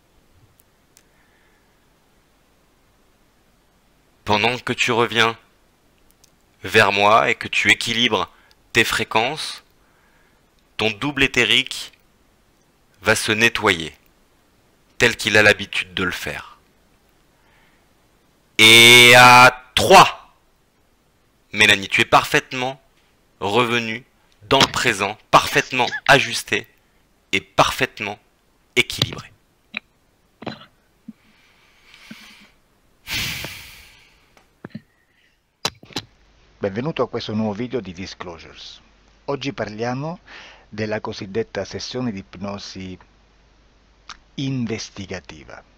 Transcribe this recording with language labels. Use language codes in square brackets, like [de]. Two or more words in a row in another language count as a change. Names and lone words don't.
[fr] Pendant que tu reviens vers moi et que tu équilibres tes fréquences, ton double éthérique va se nettoyer, tel qu'il a l'habitude de le faire. Et à 3, Mélanie, tu es parfaitement revenu dans le présent, parfaitement ajusté et parfaitement équilibré. [it] Benvenuto a questo nuovo video di Disclosures. Oggi parliamo della cosiddetta sessione di ipnosi investigativa.